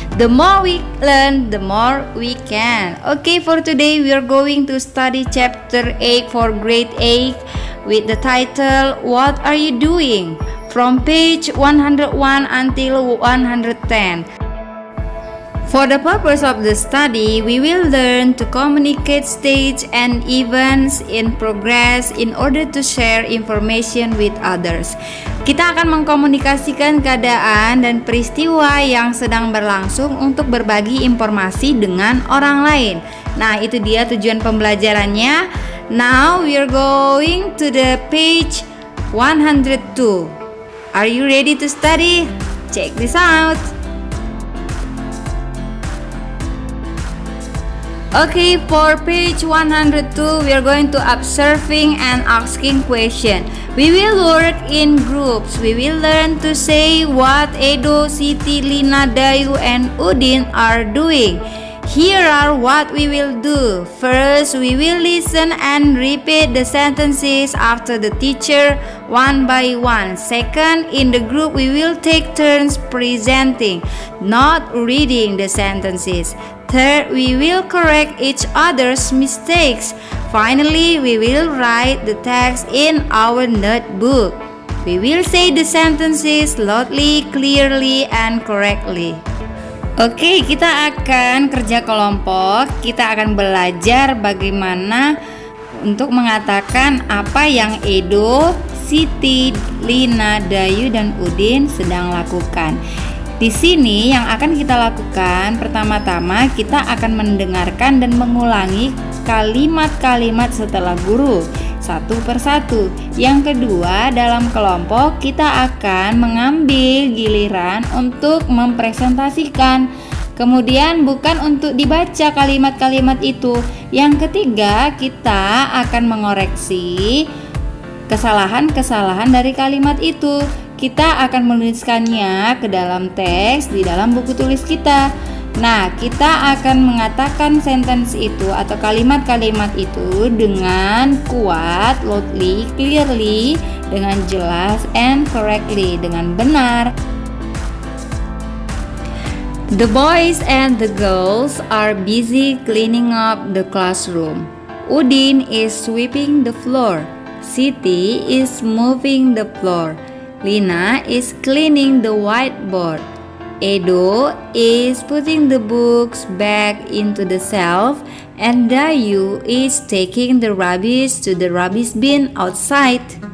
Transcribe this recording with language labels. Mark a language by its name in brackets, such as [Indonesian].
[English] The more we learn, the more we can. Okay, for today we are going to study chapter 8 for grade 8 with the title, What Are You Doing? From page 101 until 110. For the purpose of the study, we will learn to communicate stage and events in progress in order to share information with others. [Indonesian] Kita akan mengkomunikasikan keadaan dan peristiwa yang sedang berlangsung untuk berbagi informasi dengan orang lain. Nah, itu dia tujuan pembelajarannya. [English] Now we are going to the page 102. Are you ready to study? Check this out. Okay, for page 102, we are going to observing and asking question. We will work in groups. We will learn to say what Edo, Siti, Lina, Dayu, and Udin are doing. Here are what we will do. First, we will listen and repeat the sentences after the teacher one by one. Second, in the group we will take turns presenting, not reading the sentences. Third, we will correct each other's mistakes. Finally, we will write the text in our notebook. We will say the sentences loudly, clearly, and correctly. [Indonesian] Oke, kita akan kerja kelompok. Kita akan belajar bagaimana untuk mengatakan apa yang Edo, Siti, Lina, Dayu, dan Udin sedang lakukan. Di sini yang akan kita lakukan, pertama-tama kita akan mendengarkan dan mengulangi kalimat-kalimat setelah guru satu persatu. Yang kedua, dalam kelompok kita akan mengambil giliran untuk mempresentasikan. Kemudian bukan untuk dibaca kalimat-kalimat itu. Yang ketiga, kita akan mengoreksi kesalahan-kesalahan dari kalimat itu. Kita akan menuliskannya ke dalam teks di dalam buku tulis kita. Nah, kita akan mengatakan sentence itu atau kalimat-kalimat itu dengan kuat, [English] loudly, clearly, [Indonesian] dengan jelas, [English] and correctly, [Indonesian] dengan benar. [English] The boys and the girls are busy cleaning up the classroom. Udin is sweeping the floor. Siti is moving the floor. Lina is cleaning the whiteboard. Edo is putting the books back into the shelf, and Dayu is taking the rubbish to the rubbish bin outside.